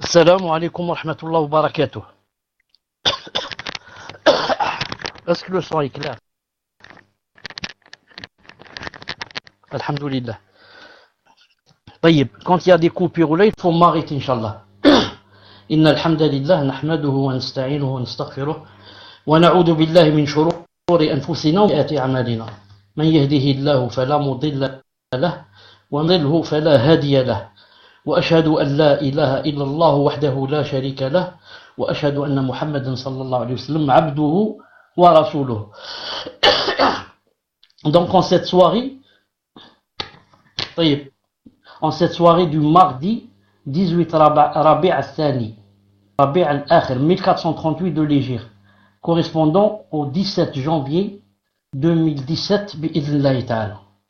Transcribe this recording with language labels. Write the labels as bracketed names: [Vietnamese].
[Arabic] السلام عليكم ورحمة الله وبركاته. [French] Est-ce que le son est clair? Alhamdulillah. طيب, quand il y a des coupures ou là, il faut m'arrêter, Inch'Allah. [Arabic] إن الحمد لله نحمده ونستعينه ونستغفره ونعوذ بالله من شرور أنفسنا وسيئات أعمالنا. من يهده الله فلا مضل له ومن يضلله فلا هادي له. وأشهد أن لا إله إلا الله وحده لا شريك له وأشهد أن محمدا صلى الله عليه وسلم عبده ورسوله. [French] Donc en cette soirée, طيب, en cette soirée du mardi 18 Rabi' al-Thani, Rabi' al-Akhir, 1438 de l'Hégire, correspondant au 17 janvier 2017, bi'idhnillahi ta'ala.